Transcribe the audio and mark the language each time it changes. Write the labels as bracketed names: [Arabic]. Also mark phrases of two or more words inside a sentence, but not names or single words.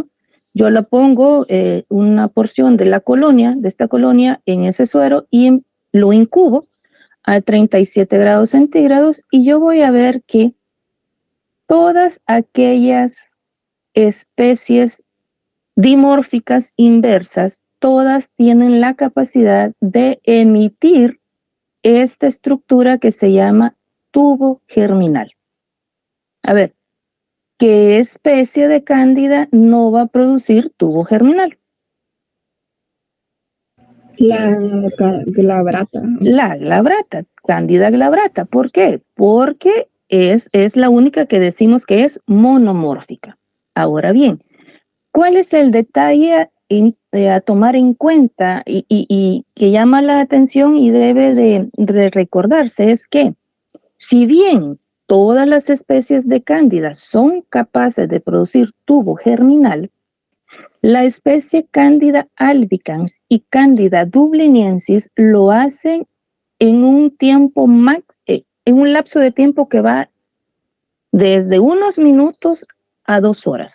[Spanish] Yo la pongo una porción de esta colonia en ese suero y lo incubo a 37 grados centígrados y yo voy a ver que todas aquellas especies dimórficas inversas, todas tienen la capacidad de emitir esta estructura que se llama tubo germinal. A ver, ¿qué especie de Cándida no va a producir tubo germinal? La glabrata. La glabrata, Cándida glabrata. ¿Por qué? Porque es la única que decimos que es monomórfica. Ahora bien, ¿cuál es el detalle a tomar en cuenta y que llama la atención y debe de recordarse? Es que si bien todas las especies de Cándida son capaces de producir tubo germinal, la especie Cándida albicans y Cándida dubliniensis lo hacen en un en un lapso de tiempo que va desde unos minutos a 2 horas.